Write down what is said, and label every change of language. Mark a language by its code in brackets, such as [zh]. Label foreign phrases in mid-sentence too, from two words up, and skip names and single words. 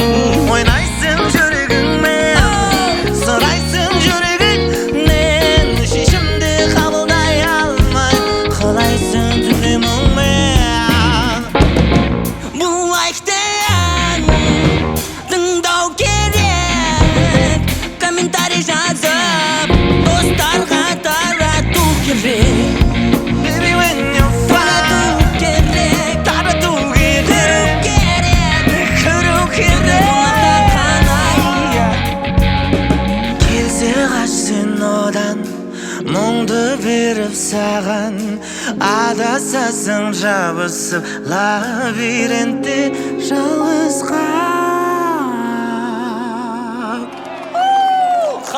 [kk] Ойнайсың жүрегіңмен, сұрайсың жүрегіңнен, шешімді қабылдай алмай қалайсың түнде мұңмен. Бұл лайкты ән тыңдау керек, комментарий жазып достарға тарату керек. [en] Baby, when you're fine, [kk] тарату керек, көру керек. Келсе қашсен одан, мұңды беріп саған, адасасың жабысып лабиринтте жалғыз қап.